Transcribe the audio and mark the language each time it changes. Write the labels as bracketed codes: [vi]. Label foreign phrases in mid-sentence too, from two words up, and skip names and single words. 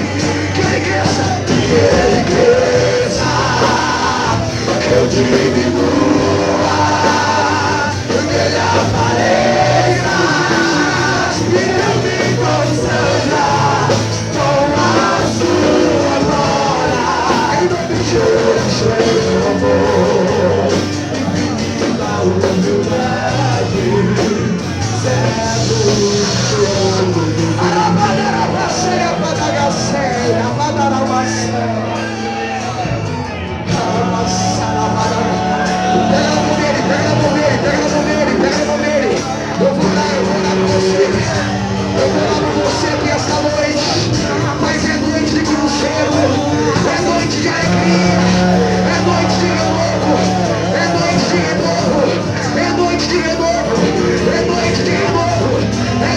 [pt] Que ele cresça, que eu diminua, que ele apareça, e eu me consagra com a sua glória. Em nome de Jesus, cheio de amor, infinita humildade, servo todo. Arabadarabaceia, badagaceia, badaramaceia. Pega na mão dele. Eu vou orar por você aqui esta noite. Mas é noite de cruzeiro, é noite de alegria, é noite de renovo, é noite de renovo, é noite de renovo, é noite de renovo.